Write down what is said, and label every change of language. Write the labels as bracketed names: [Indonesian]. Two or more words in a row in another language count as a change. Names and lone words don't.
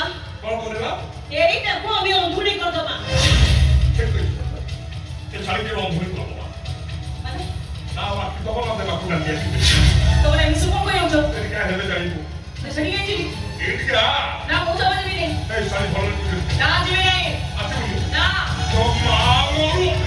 [Odia] କଣ କରିବା ଏଇଟାକୁ ଆମେ ଅନ୍ଧୁଣି କରିଦବା ଠିକ ଅଛି ଏ ଛାଡ଼ିକି ରନ୍ଧୁଣି କରିଦବା ମାନେ ନା ବାକି ଦବ ନା ଦେବାକୁ ଡାଲି ଆସିବେ ତମର ଏମିତି ସବୁ କଣ କହିଛ ଏଠି କାହିଁ ହେଲେ ଜାଣିବୁ ସେଠି କାଇଁ ଯିବି ଏଇଠି ନା ମୁଁ ଜମା ଯିବିନି [Bangla] এই শাড়ি ভালো লাগছে [Odia] ନା ଯିବି ନାହିଁ [Bangla] আছে [Odia] ନା তো মা মরু